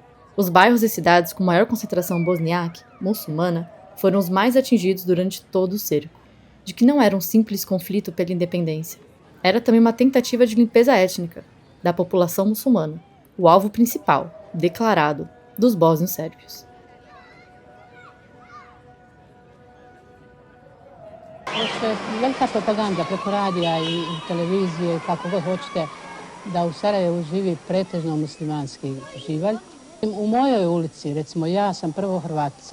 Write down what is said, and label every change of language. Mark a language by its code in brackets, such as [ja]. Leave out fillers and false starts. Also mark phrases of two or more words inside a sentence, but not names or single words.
[pt] Os bairros e cidades com maior concentração bosniaque, muçulmana, foram os mais atingidos durante todo o cerco, de que não era um simples conflito pela independência. Era também uma tentativa de limpeza étnica da população muçulmana, o alvo principal, declarado, dos bósnios sérvios. [bs] Velika propaganda preko radija i televizije, kako god hoćete, da u Sarajevu živi pretežno muslimanski živalj. U mojoj ulici, recimo, ja sam prvo Hrvatica.